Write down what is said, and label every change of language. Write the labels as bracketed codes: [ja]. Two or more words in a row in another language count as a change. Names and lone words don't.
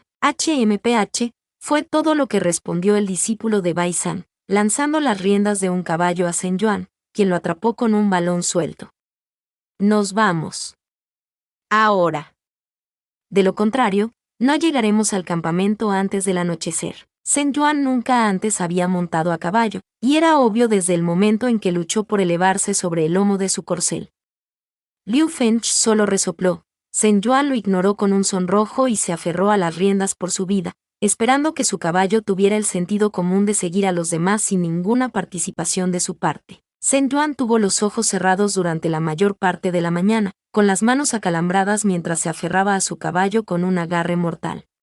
[es] HMPH, fue todo lo que respondió el discípulo de Bai San, lanzando las riendas de un caballo a Zhen Yuan, quien lo atrapó con un balón suelto. Nos vamos. Ahora. De lo contrario, no llegaremos al campamento antes del anochecer. Zhen Yuan nunca antes había montado a caballo, y era obvio desde el momento en que luchó por elevarse sobre el lomo de su corcel. Liu Fengch solo resopló. Zhen Yuan lo ignoró con un sonrojo y se aferró a las riendas por su vida, esperando que su caballo tuviera el sentido común de seguir a los demás sin ninguna participación de su parte. Zhen Yuan tuvo los ojos cerrados durante la mayor parte de la mañana, con las manos acalambradas mientras se aferraba a su caballo con un agarre mortal.